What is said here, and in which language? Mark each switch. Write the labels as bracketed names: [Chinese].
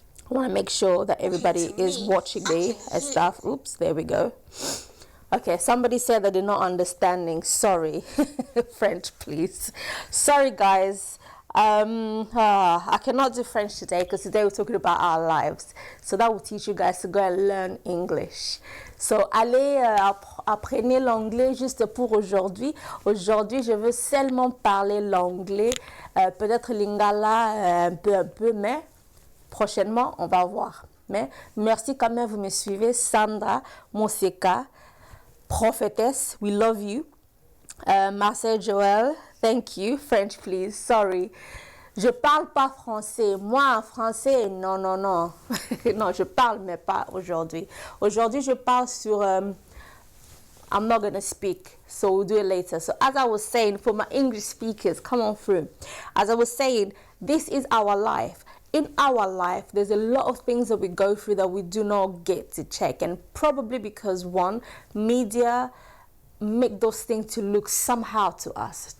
[English] I want to make sure that everybody is watching me and stuff. Oops, there we go. Okay, somebody said that they're not understanding. Sorry. French, please. Sorry, guys. I cannot do French today because today we're talking about our lives. So that will teach you guys to go and learn English. [French] So, allez, apprenez l'anglais juste pour aujourd'hui. Aujourd'hui, je veux seulement parler l'anglais. Peut-être lingala un peu, mais prochainement, on va voir. Mais merci quand même, vous me suivez. [English] Sandra, Monseka, Prophetess, we love you. Marcel Joël, thank you. French, please. Sorry. [French] Je parle pas français. Moi, français, non. Non, je parle, mais pas aujourd'hui. Aujourd'hui, je parle sur... [English] I'm not going to speak, so we'll do it later. So as I was saying, for my English speakers, come on through. As I was saying, this is our life. In our life, there's a lot of things that we go through that we do not get to check. And probably because, one, media make those things to look somehow to us.